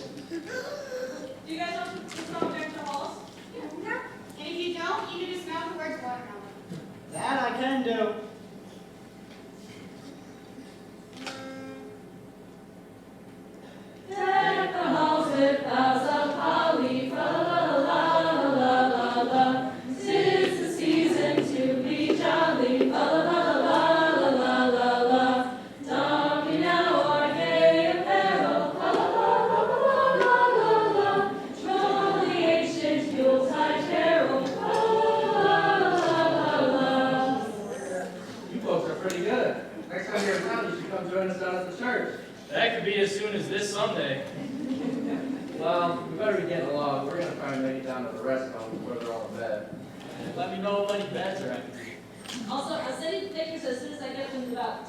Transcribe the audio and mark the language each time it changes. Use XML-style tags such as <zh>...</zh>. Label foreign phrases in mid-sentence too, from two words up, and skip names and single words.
<en>Do you guys want to smell the halls? Yeah. And if you don't, you need to smell the words watermelon. That I can do. Deck the halls with boughs of holly, fa la la la la la la. 'Tis the season to be jolly, fa la la la la la la. Don we now our gay apparel, fa la la la la la la. Troll the ancient Yuletide carol, fa la la la la. You folks are pretty good. Next time you're in town, you should come join us down at the church. That could be as soon as this Sunday. Well, we better be getting along. We're gonna try and make it down to the rest home before they're all in bed. Let me know when any beds are empty. Also, I'll send you the pictures as soon as I get them developed.</en>